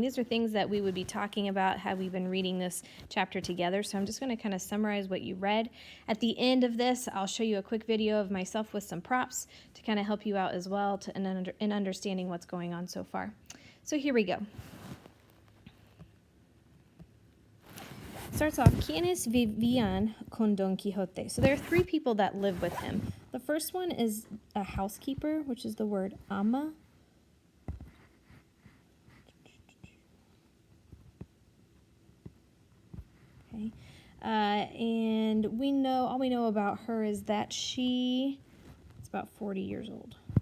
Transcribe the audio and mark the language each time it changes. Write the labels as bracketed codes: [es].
[en] These are things that we would be talking about had we been reading this chapter together. So I'm just going to kind of summarize what you read. At the end of this, I'll show you a quick video of myself with some props to kind of help you out as well in understanding what's going on so far. So here we go. [es] Starts off, ¿Quiénes vivían con Don Quixote? [en] So there are 3 people that live with him. The first one is a housekeeper, which is the word ama. Okay. And all we know about her is that she is about 40 years old.